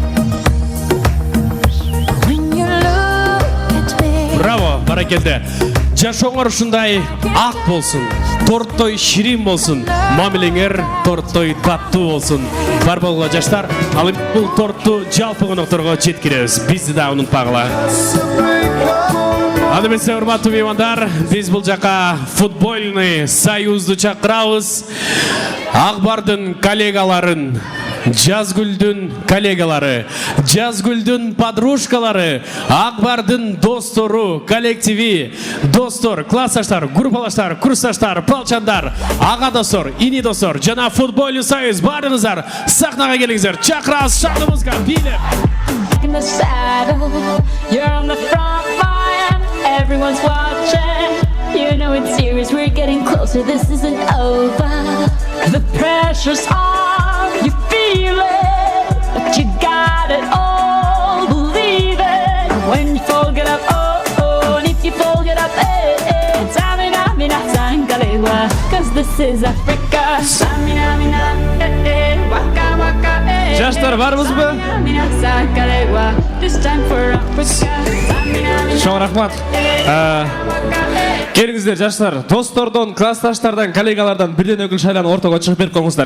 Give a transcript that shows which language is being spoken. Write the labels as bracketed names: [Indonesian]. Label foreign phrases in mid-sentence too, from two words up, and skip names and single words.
[Kyrgyz] Bravo, barakelde. жашооңор ушундай ак болсун, торттой ширин болсун, мамилеңер торттой таттуу болсун. Бар болгула жаштар, ал эми бул тортту жалпы конокторго жеткиребиз. Бизди да унутпагыла. Ал эми урматтуу меймандар, биз бул жака [Russian] футбольный союзду [Kyrgyz] чакырабыз. Акбардын коллегаларын, Жазгүлдүн коллегалары, Жазгүлдүн подружкалары, Акбардын достору, коллективи, достор, классташтар, группалаштар, курсташтар, палчандар, ага достор, ини достор, жана [Russian] футбольный союз [Kyrgyz] баарыңыздар сахнага келиңиздер. Чакырабыз шартыбызга бийлеп. [English] In the saddle, you're on the front line, everyone's watching. You know it's serious, we're getting closer, this isn't over. The pressure's on, you feel it, but you got it all, believe it. When you fall, get up, oh, oh, and if you fall, get up, eh, eh. Samina, mina, sangalewa, cause this is Africa. Samina, mina, eh, eh, waka, waka, eh. [Kyrgyz] Жаштар барбызбы? Mina, sangalewa, [English] this time for Africa. Samina, mina, [Kyrgyz] Чоң рахмат. Келиңиздер жаштар, достордон, классташтардан, коллегалардан бирден өкүл шайланып ортого чыгып берип коюңуздар.